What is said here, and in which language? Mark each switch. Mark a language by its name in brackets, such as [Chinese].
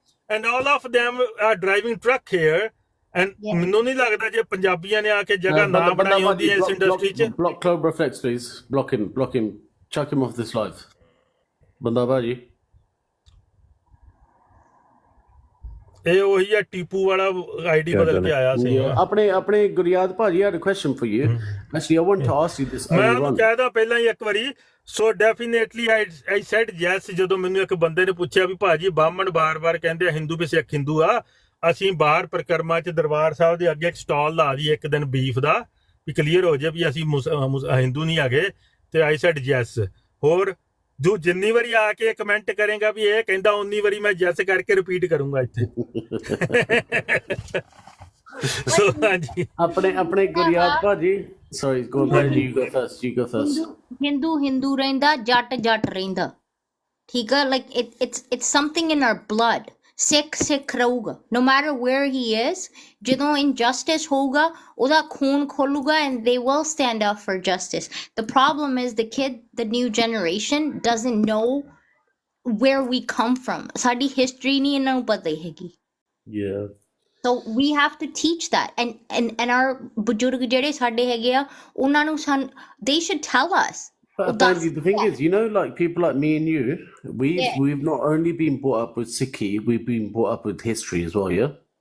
[English] And all of them are driving truck here. [Punjabi] And ਮੈਨੂੰ ਨਹੀਂ ਲੱਗਦਾ ਜੇ ਪੰਜਾਬੀਆਂ ਨੇ ਆ ਕੇ ਜਗ੍ਹਾ ਨਾ ਬਣਾਈ ਹੁੰਦੀ ਇਸ ਇੰਡਸਟਰੀ 'ਚ [English] block Club Reflex please block him chuck him off this live [Punjabi] ਬੰਦਾ ਭਾਜੀ ਇਹ ਉਹੀ ਆ ਟੀਪੂ ਵਾਲਾ ਆਈਡੀ ਬਦਲ ਕੇ ਆਇਆ ਸੀ ਆਪਣੇ ਗੁਰਿਆਤ ਭਾਜੀ [English] I had a question for you actually I want to ask you this [Punjabi] ਮੈਂ ਉਹਨੂੰ ਕਹਿਦਾ ਪਹਿਲਾਂ ਹੀ ਇੱਕ ਵਾਰੀ ਸੋ ਡੈਫੀਨੇਟਲੀ [English] I said yes [Punjabi] ਜਦੋਂ ਮੈਨੂੰ ਇੱਕ ਬੰਦੇ ਨੇ ਪੁੱਛਿਆ ਵੀ ਭਾਜੀ ਬਾਹਮਣ ਬਾਰ-ਬਾਰ ਕਹਿੰਦੇ ਆ ਹਿੰਦੂ ਵੀ ਸਿੱਖ ਹਿੰਦੂ ਆ ਅਸੀਂ ਬਾਹਰ ਪ੍ਰਕਰਮਾ 'ਚ ਦਰਬਾਰ ਸਾਹਿਬ ਦੇ ਅੱਗੇ ਇੱਕ ਸਟਾਲ ਲਾ ਦਈਏ ਇੱਕ ਦਿਨ ਬੀਫ ਦਾ ਵੀ ਕਲੀਅਰ ਹੋ ਜਾਏ ਵੀ ਅਸੀਂ ਹਿੰਦੂ ਨਹੀਂ ਹੈਗੇ ਤੇ I said yes ਹੋਰ ਜੋ ਜਿੰਨੀ ਵਾਰੀ ਆ ਕੇ ਕਮੈਂਟ ਕਰੇਗਾ ਵੀ ਇਹ ਕਹਿੰਦਾ ਉਨੀ ਵਾਰੀ ਮੈਂ ਯੈਸ ਕਰਕੇ ਰਿਪੀਟ ਕਰੂੰਗਾ ਇੱਥੇ ਸੋ ਹਾਂਜੀ ਆਪਣੇ ਗੁਰਿਆਤ ਭਾਜੀ ਸੌਰੀ ਗੋ ਭਾਜੀ [English] you go first [Punjabi] ਹਿੰਦੂ ਰਹਿੰਦਾ ਜੱਟ ਰਹਿੰਦਾ ਠੀਕ ਆ [English] like it's something in our blood. Sikh ਰਹੂਗਾ no matter where he is [Punjabi] ਜਦੋਂ injustice ਹੋਊਗਾ ਉਹਦਾ ਖੂਨ ਖੋਲੂਗਾ [English] and they will stand up for justice. The problem is the new generation doesn't know where we come from. [Punjabi] ਸਾਡੀ history ਨਹੀਂ ਇਹਨਾਂ ਨੂੰ ਪਤਾ ਹੈਗੀ. [English] So we have to teach that and our ਬਜ਼ੁਰਗ [Punjabi] ਜਿਹੜੇ ਸਾਡੇ ਹੈਗੇ ਆ ਉਹਨਾਂ ਨੂੰ [English] they should tell us. But the thing is, you know, like people like me and you, we've not only been brought up with Sikhi, we've been brought up with history as well,